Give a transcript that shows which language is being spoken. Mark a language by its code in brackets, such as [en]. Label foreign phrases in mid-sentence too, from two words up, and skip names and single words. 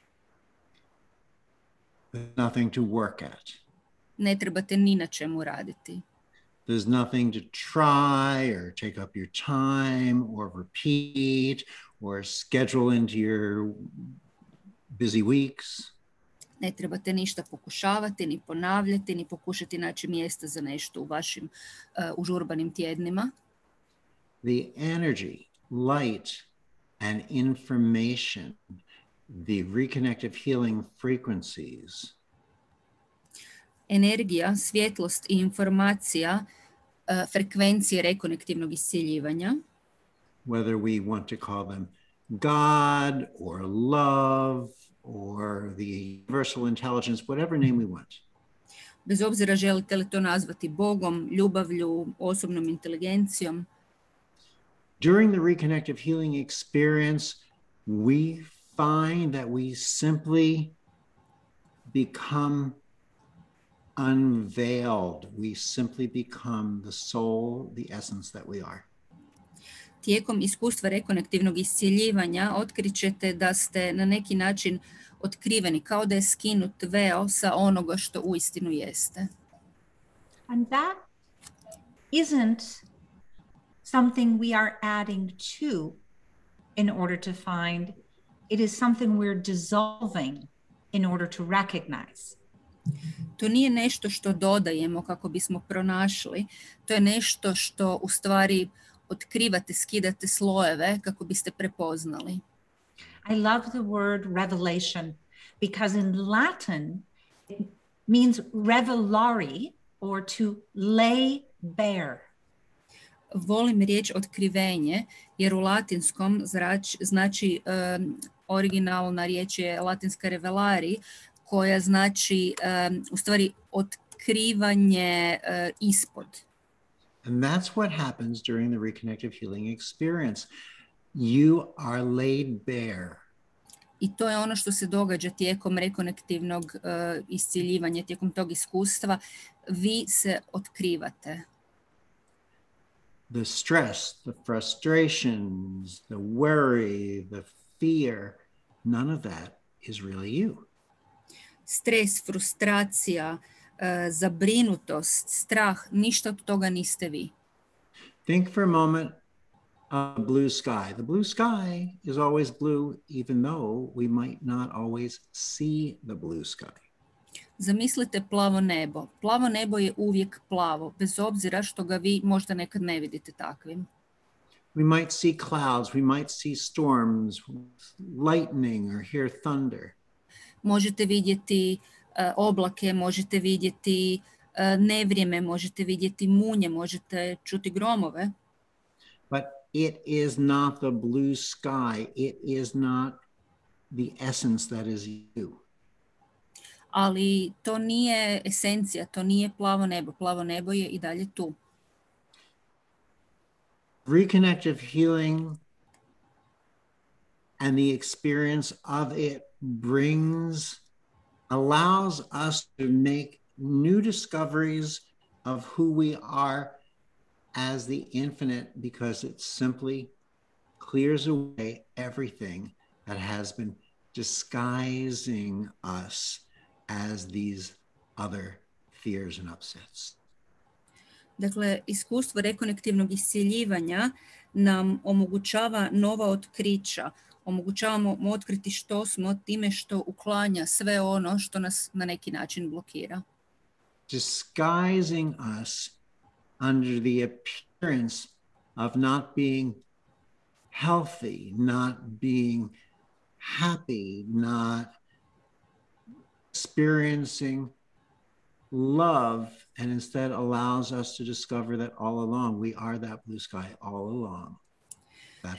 [en] There's nothing to work at. [hr] Ne trebate ni na čemu raditi. [en] There's nothing to try or take up your time or repeat or schedule into your busy weeks. [hr] Ne trebate ništa pokušavati, ni ponavljati, ni pokušati naći mjesta za nešto u vašim užurbanim tjednima. [en] The energy, light, and information, the reconnective healing frequencies, [hr] energija, svjetlost i informacija, frekvencije rekonektivnog iscjeljivanja, [en] whether we want to call them God or love or the universal intelligence, whatever name we want. [hr] Bez obzira želite li to nazvati Bogom, ljubavlju, osobnom inteligencijom. [en] During the reconnective healing experience, we find that we simply become unveiled. We simply become the soul, the essence that we are. [hr] Tijekom iskustva rekonektivnog iscjeljivanja otkrićete da ste na neki način otkriveni, kao da je skinut veo sa onoga što uistinu jeste. [en] And that isn't something we are adding to in order to find. It is something we're dissolving in order to recognize. [hr] To nije nešto što dodajemo kako bismo pronašli, to je nešto što u stvari otkrivate, skidate slojeve kako biste prepoznali. [en] I love the word revelation because in Latin it means revelare or to lay bare. [hr] Volim riječ otkrivenje jer u latinskom znači originalna riječ je latinska revelari koja znači u stvari otkrivanje ispod. [en] And that's what happens during the reconnective healing experience. You are laid bare. [hr] I to je ono što se događa tijekom rekonektivnog iscjeljivanja, tijekom tog iskustva. Vi se otkrivate. [en] The stress, the frustrations, the worry, the fear, none of that is really you. [hr] Stres, frustracija, zabrinutost, strah, ništa od toga niste vi. [en] Think for a moment of the blue sky. The blue sky is always blue, even though we might not always see the blue sky. [hr] Zamislite plavo nebo. Plavo nebo je uvijek plavo, bez obzira što ga vi možda nekad ne vidite takvim. [en] We might see clouds, we might see storms, lightning or hear thunder. [hr] Možete vidjeti oblake, možete vidjeti nevrijeme, možete vidjeti munje, možete čuti gromove. [en] But it is not the blue sky. It is not the essence that is you. [hr] Ali to nije esencija, to nije plavo nebo. Plavo nebo je i dalje tu. [en] Reconnective healing and the experience of it allows us to make new discoveries of who we are as the infinite, because it simply clears away everything that has been disguising us as these other fears and upsets. [hr] Dakle, iskustvo rekonektivnog iscjeljivanja nam omogućava nova otkrića. Omogućavamo otkriti što smo time što uklanja sve ono što nas na neki način blokira. [en] Disguising us under the appearance of not being healthy, not being happy, not experiencing love, and instead allows us to discover that all along we are that blue sky all along.